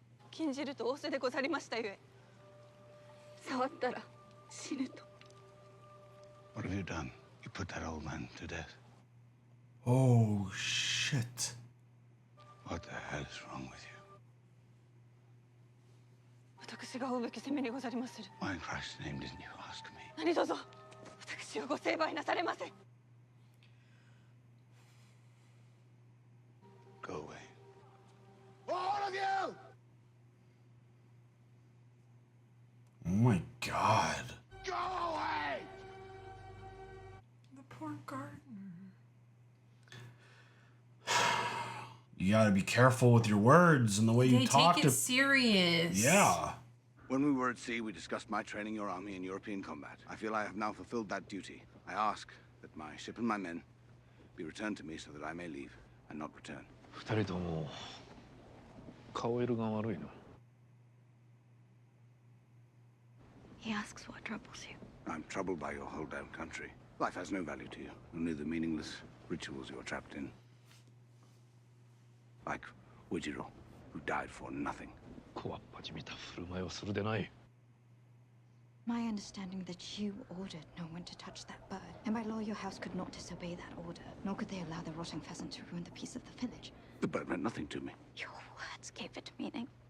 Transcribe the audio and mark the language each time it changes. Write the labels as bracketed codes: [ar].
[ja] 禁じると仰せでござりましたゆえ。触ったら死ぬと。 [en] What have you done? You put that old man to death. Oh, shit. What the hell is wrong with you? [ja] 私が追うべき責めにござりまする。 [en] Why in Christ's name didn't you ask me? [ja] 何卒私をご成敗なされませ。 [en] Go away. All of you! Oh my god. Go away! The poor gardener. You gotta be careful with your words and the way you They talk take it serious. Yeah. When we were at sea, we discussed my training your army in European combat. I feel I have now fulfilled that duty. I ask that my ship and my men be returned to me so that I may leave and not return. [ja] 二人とも顔色が悪いな。 [en] He asks what troubles you. I'm troubled by your whole damn country. Life has no value to you, only the meaningless rituals you're trapped in. Like Ujiro, who died for nothing. [ja] こわっぱじみた振る舞いをするでない。 [en] My understanding that you ordered no one to touch that bird, and by law your house could not disobey that order, nor could they allow the rotting pheasant to ruin the peace of the village. The bird meant nothing to me. Your words gave it meaning.